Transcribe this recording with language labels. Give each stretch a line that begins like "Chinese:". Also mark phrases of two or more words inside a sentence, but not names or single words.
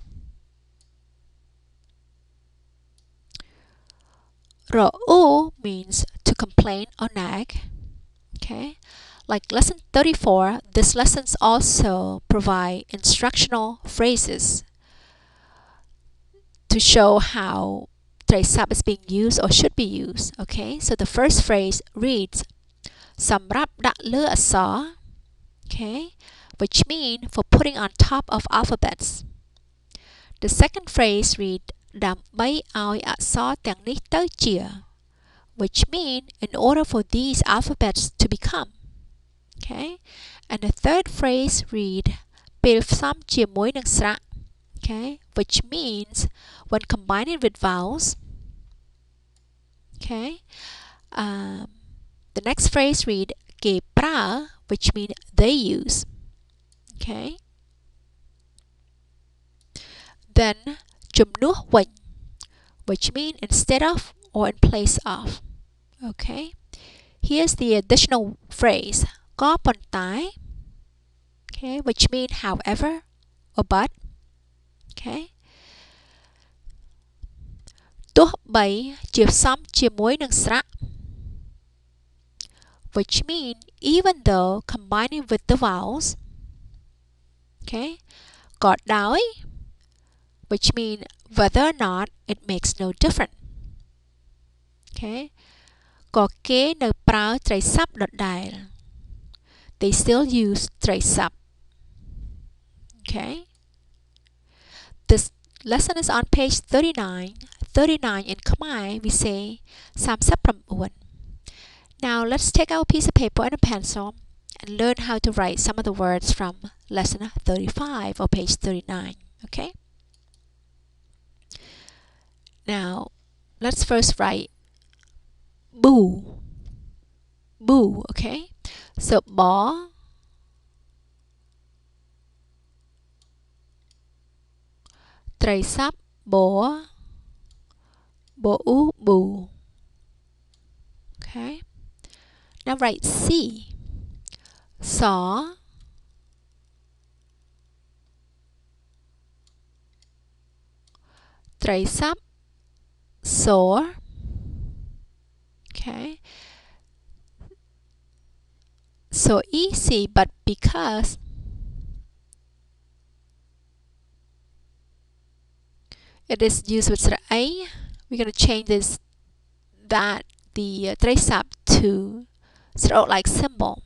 English: Ro'u means to complain or nag. Okay, like lesson 34, this lessons also provide instructional phrases to show how tresap is being used or should be used. Okay, so the first phrase reads
Khmer: សម្រាប់ដាក់លើអក្សរ
English: okay, which mean for putting on top of alphabets. The second phrase read
Khmer: ដើម្បីឲ្យអក្សរទាំងនេះទៅជា
English: which mean in order for these alphabets to become. Okay, and the third phrase read
Khmer: ពេលផ្សំជាមួយនឹងស្រៈ
English: okay, which means when combining with vowels. Okay, the next phrase read
Khmer: គេប្រើ
English: which mean they use. Okay, then
Khmer: ជំនួសវិញ
English: which mean instead of or in place of. Okay, here's the additional phrase
Khmer: ក៏ប៉ុន្តែ
English: okay, which mean however or but. Okay,
Khmer: ទោះបីជាផ្សំជាមួយនឹងស្រៈ
English: which mean even though combining with the vowels. Okay,
Khmer: ក៏ដោយ
English: which mean whether or not it makes no difference. Okay,
Khmer: ក៏គេនៅប្រើត្រីស័ព្ទដដែល
English: they still use ត្រីស័ព្ទ Okay, this lesson is on page 39. 39 in Khmer we say 39. Now let's take our piece of paper and a pencil and learn how to write some of the words from lesson 35 or page 39. Okay, now let's first write boo. Boo, okay, so bo, ត្រីស័ព្ទ bo, bo u, boo. Okay, now write C. Saw, ត្រីស័ព្ទ saw. Okay, so easy, but because it is used with srak A, we're going to change the trace up to srak like symbol.